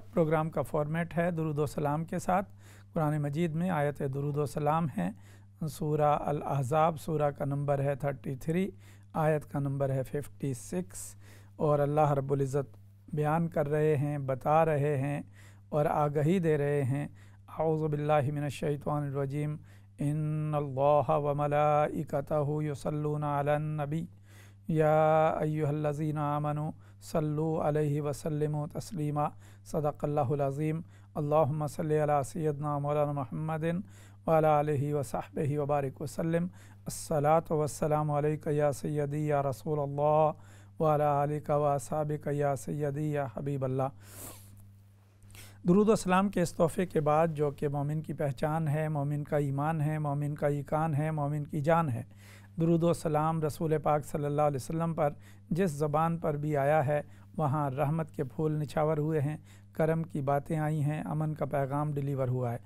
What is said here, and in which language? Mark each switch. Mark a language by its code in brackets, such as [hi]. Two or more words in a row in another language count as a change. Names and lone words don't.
[ur] پروگرام کا فارمیٹ ہے درود و سلام کے ساتھ۔ قرآن مجید میں آیت درود و سلام ہے. سورہ الاحزاب سورہ کا نمبر ہے 33، آیت کا نمبر ہے 56، اور اللہ رب العزت بیان کر رہے ہیں، بتا رہے ہیں اور آگہی دے رہے ہیں. [ar] أعوذ بالله من الشيطان الرجيم. إن الله وملائكته يصلون على النبي يا أيها الذين آمنوا صلوا عليه وسلموا تسليما. صدق الله العظيم. اللهم صل على سيدنا مولانا محمد وعلى آله وصحبه وبارك وسلم. الصلاة والسلام عليك يا سيدي يا رسول الله وعلى آلك وأصحابك يا سيدي يا حبيب الله. [ur] درود و سلام کے اس تحفے کے بعد، جو کہ مومن کی پہچان ہے، مومن کا ایمان ہے، مومن کا ایقان ہے، مومن کی جان ہے، درود و سلام رسول پاک [ar] صلى الله عليه وسلم [ur] پر جس زبان پر بھی آیا ہے وہاں رحمت کے پھول نچھاور ہوئے ہیں، کرم کی باتیں آئی ہیں، امن کا پیغام ڈلیور ہوا ہے.